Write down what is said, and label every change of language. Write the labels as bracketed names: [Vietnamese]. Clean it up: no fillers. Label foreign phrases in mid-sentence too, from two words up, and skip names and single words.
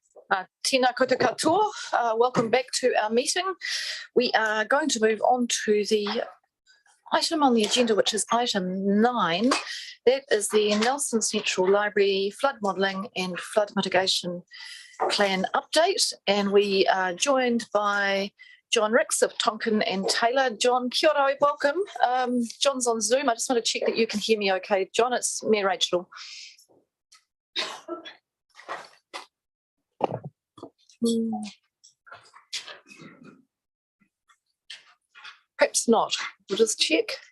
[Māori] Tēnā koutou katoa. [English] Welcome back to our meeting. We are going to move on to the item on the agenda, which is item 9. That is the Nelson Central Library Flood Modelling and Flood Mitigation Plan Update. And we are joined by John Ricks of Tonkin and Taylor. John, [Māori] kia ora, [English] welcome. John's on Zoom. I just want to check that you can hear me okay. John, it's me, Rachel. Perhaps not. We'll just check.